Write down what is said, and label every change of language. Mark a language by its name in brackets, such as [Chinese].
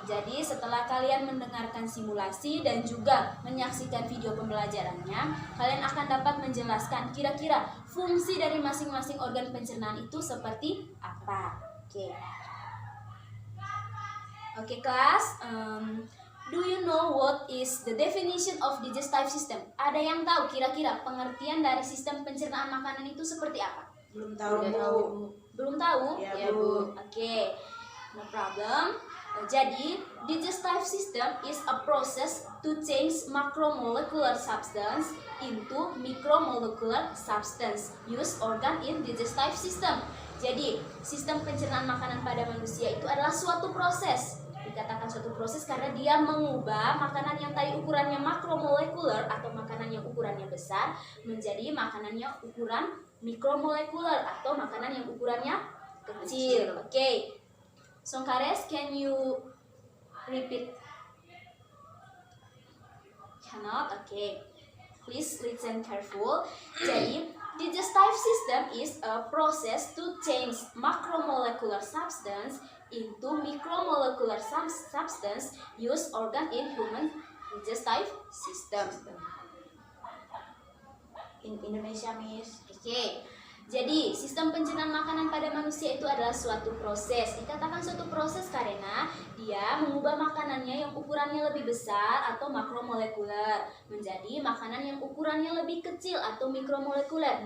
[Indonesian] Jadi setelah kalian mendengarkan simulasi dan juga menyaksikan video pembelajarannya, kalian akan dapat menjelaskan kira-kira fungsi dari masing-masing organ pencernaan itu seperti apa. Oke, kelas. [English] Do you know what is the definition of digestive system? [Indonesian] Ada yang tahu kira-kira pengertian dari sistem pencernaan makanan itu seperti apa? Belum tahu, Bu. Belum tahu? Ya, Bu. [English] Oke. No problem. [Indonesian] Jadi, [English] digestive system is a process to change macromolecular substance into micromolecular substance. Use organ in digestive system. [Indonesian] Jadi, sistem pencernaan makanan pada manusia itu adalah suatu proses. Dikatakan suatu proses karena dia mengubah makanan yang tadi ukurannya makromolekuler atau makanan yang ukurannya besar menjadi makanan yang ukuran mikromolekuler atau makanan yang ukurannya kecil. [English] Oke. Songkares, can you repeat? Cannot? Okay. Please listen careful. [Indonesian] Jadi, [English] digestive system is a process to change macromolecular substance into micromolecular substance. Use organ in human digestive system. In Indonesia, Miss. Okay. [Indonesian] Jadi, sistem pencernaan makanan pada manusia itu adalah suatu proses. Dikatakan suatu proses karena dia mengubah makanannya yang ukurannya lebih besar atau makromolekuler menjadi makanan yang ukurannya lebih kecil atau mikromolekuler.